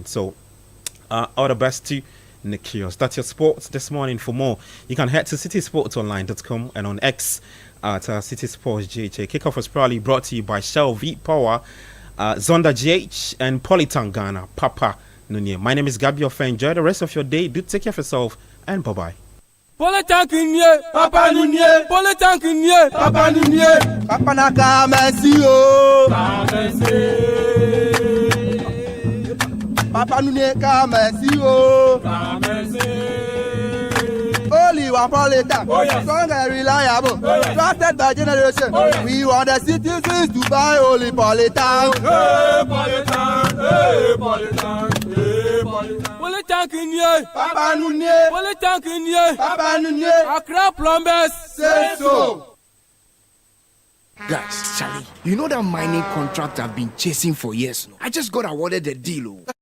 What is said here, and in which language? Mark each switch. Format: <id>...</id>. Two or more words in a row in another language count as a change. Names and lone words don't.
<en>So, all the best to Nick Kyrgios. That's your sports this morning. For more, you can head to citysportsonline.com and on X at City Sports GHA. Kickoff was proudly brought to you by Shell V Power, Zonda GH, and Politan Ghana, Papa Nunye. My name is Gabi Ofe. Enjoy the rest of your day. Do take care of yourself, and bye-bye.</en> <gaa>Politankinye, Papa Nunye, Politankinye, Papa Nunye, Papa Naka Mesio, Papa Nunye Kamesio,</gaa> <en>only one Politan, strong and reliable, trusted by generation. We want the citizens to buy only Politan. Hey, Politan, hey, Politan, hey, Politan.</en> <gaa>Politankinye, Papa Nunye, Politankinye, Papa Nunye, Accra Plumbers, say so.</gaa> <en>Guys, Charlie, you know that mining contract I've been chasing for years now? I just got awarded the deal.</en>